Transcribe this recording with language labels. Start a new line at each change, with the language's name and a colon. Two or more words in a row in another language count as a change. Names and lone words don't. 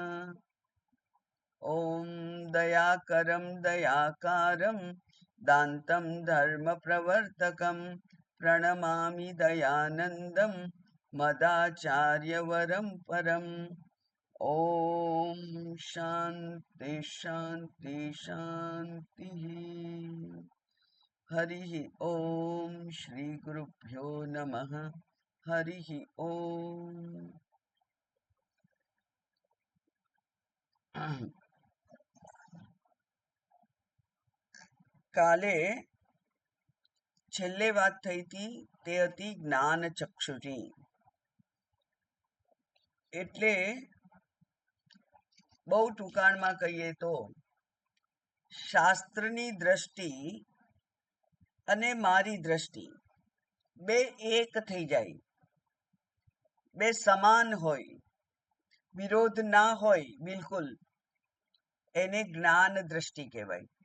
Sanskrit: ॐ दयाकरं दयाकारं दान्तं धर्मप्रवर्तकं प्रणमामि दयानन्दं मदाचार्यवरं परम्। ॐ शान्ति शान्ति शान्तिः। हरिः ॐ श्रीगुरुभ्यो नमः। हरिः ॐ।
Gujarati: કાલે છેલ્લે વાત થઈ હતી તે હતી જ્ઞાન ચક્ષુની. એટલે બહુ ટૂંકાણમાં કહીએ તો શાસ્ત્રની દ્રષ્ટિ અને મારી દ્રષ્ટિ બે એક થઈ જાય, બે સમાન હોય, વિરોધ ના હોય બિલકુલ, એને જ્ઞાન દ્રષ્ટિ કહેવાય.